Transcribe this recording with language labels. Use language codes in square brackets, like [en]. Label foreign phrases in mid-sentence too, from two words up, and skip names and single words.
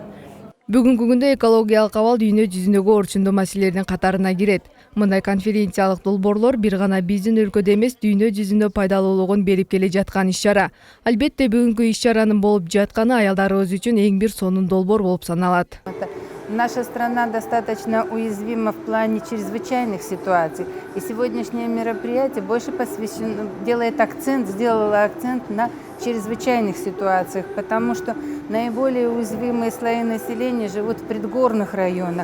[ky] Бүгүнкү күндө экологиялык абал дүйнө жүзүндөгү орчундуу маселелердин катарына кирет. Мындай конференциялык долбоорлор бир гана биздин өлкөдө эмес, дүйнө жүзүндө пайдалуулугун берип келе жаткан иш-чара. Албетте бүгүнкү иш-чаранын болуп жатканы аялдарыбыз үчүн эң бир сонун долбоор болуп саналат. [ru] Наша страна достаточно уязвима в плане чрезвычайных ситуаций. И сегодняшнее мероприятие больше сделало акцент на чрезвычайных ситуациях, потому что наиболее уязвимые слои населения живут в предгорных районах.